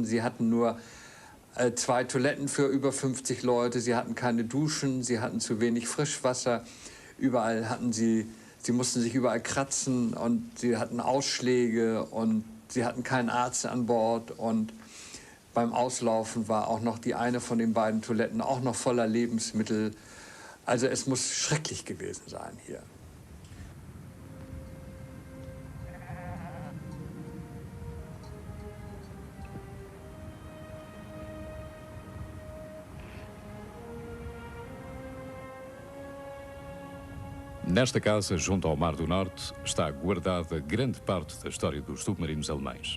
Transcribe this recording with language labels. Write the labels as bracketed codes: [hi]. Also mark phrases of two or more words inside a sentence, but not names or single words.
[de] Sie hatten nur 2 Toiletten für über 50 Leute, sie hatten keine Duschen, sie hatten zu wenig Frischwasser, überall hatten sie mussten sich überall kratzen und sie hatten Ausschläge und sie hatten keinen Arzt an Bord und beim Auslaufen war auch noch die eine von den beiden Toiletten auch noch voller Lebensmittel. Also es muss schrecklich gewesen sein hier. [pt] Nesta casa, junto ao Mar do Norte, está guardada grande parte da história dos submarinos alemães.